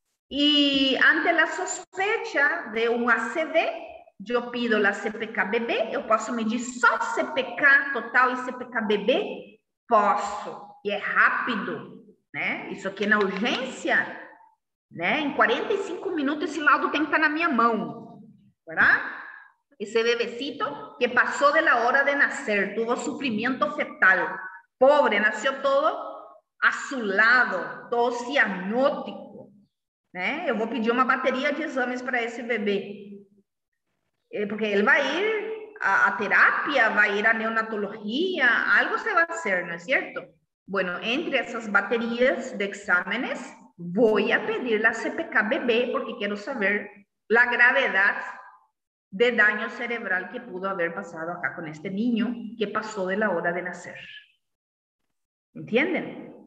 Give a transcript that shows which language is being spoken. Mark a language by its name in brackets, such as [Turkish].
[Portuguese] E ante a sospecha de um ACV, eu pido a CPK-BB, eu posso medir só CPK total e CPK-BB? Posso, e é rápido, né? Isso aqui na urgência, né? Em 45 minutos esse laudo tem que estar na minha mão, ¿verdad? [Spanish] Ese bebecito que pasó de la hora de nacer, tuvo sufrimiento fetal, pobre, nació todo azulado, todo cianótico, né? [Portuguese] Eu vou pedir uma bateria de exames para esse bebê, porque ele vai ir a terapia, vai ir a neonatología, [Spanish] algo se va a hacer, ¿no es cierto? Bueno, entre esas baterías de exámenes, voy a pedir la CPK-BB porque quiero saber la gravedad de daño cerebral que pudo haber pasado acá con este niño que pasó de la hora de nacer. ¿Entienden?